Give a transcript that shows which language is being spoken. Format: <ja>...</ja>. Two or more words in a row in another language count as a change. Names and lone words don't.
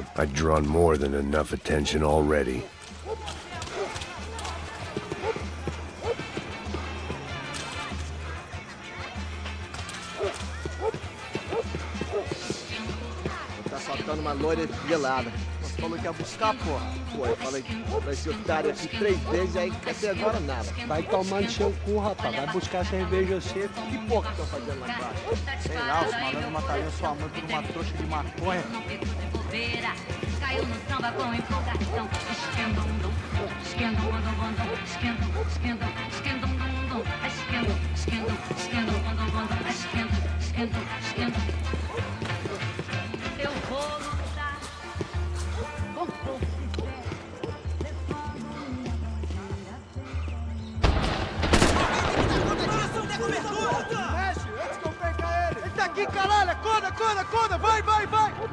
<en>I'd drawn more than enough attention already.</en> <pt>Tá faltando uma loira gelada. Você falou que ia buscar, porra. Pô, eu falei, vai ser otário aqui 3 vezes, aí até agora nada. Vai tomando seu cu, rapaz. Vai buscar cerveja seca. Que porra que estão fazendo lá embaixo? Sei lá, os malandros matariam sua mãe por uma trouxa de maconha. Caiu no samba com empolgação. Esquendum-dum, esquendum-dum-dum-dum, esquendum, esquendum, esquendum-dum-dum, esquendum, esquendum, esquendum-dum-dum-dum, esquendum, esquendum, esquendum. Eu vou lutar com força. Aqui, caralho! Acorda, acorda, acorda! Vai, vai, vai!</pt>